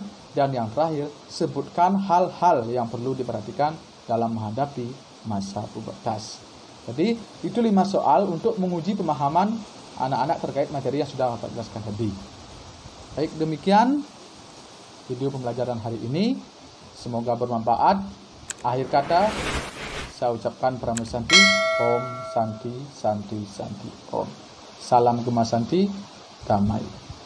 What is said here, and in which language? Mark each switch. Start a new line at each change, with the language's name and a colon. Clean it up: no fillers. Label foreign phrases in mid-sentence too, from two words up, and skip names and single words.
Indonesian: Dan yang terakhir, sebutkan hal-hal yang perlu diperhatikan dalam menghadapi masa pubertas. Jadi itu 5 soal untuk menguji pemahaman anak-anak terkait materi yang sudah Bapak jelaskan tadi. Baik, demikian video pembelajaran hari ini. Semoga bermanfaat. Akhir kata, saya ucapkan Pramu Santi,
Sanskrit: Om Santi Santi Santi Om.
Indonesian: Salam Gema Santi, damai.